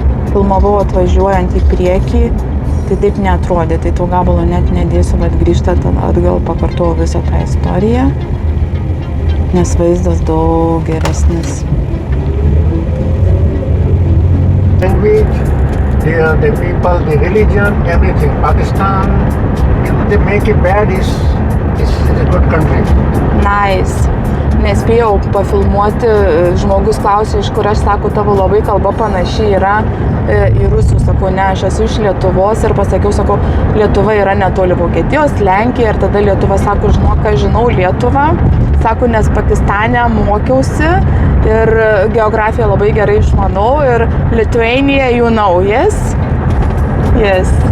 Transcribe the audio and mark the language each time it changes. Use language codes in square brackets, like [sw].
[lt] Filmavau atvažiuojant į priekį, tai taip neatrodė, tai to gabalo net nedėsiu, bet grįžtant atgal pakartojau visą tą istoriją, nes vaizdas daug geresnis. [en] Language, the people, the religion, everything. Pakistan, they make it bad, is a good country. Nice. [lt] Nespėjau pafilmuoti, žmogus klausė, iš kur aš, sako, tavo labai kalba panašiai yra į rusų, sako, ne, aš esu iš Lietuvos ir pasakiau, sako, Lietuva yra netoli Vokietijos, Lenkija ir tada Lietuva, sako, žinok, aš žinau Lietuvą, sako, nes Pakistane mokiausi ir geografiją labai gerai išmanau ir [en] Lithuania, you know, yes? Yes.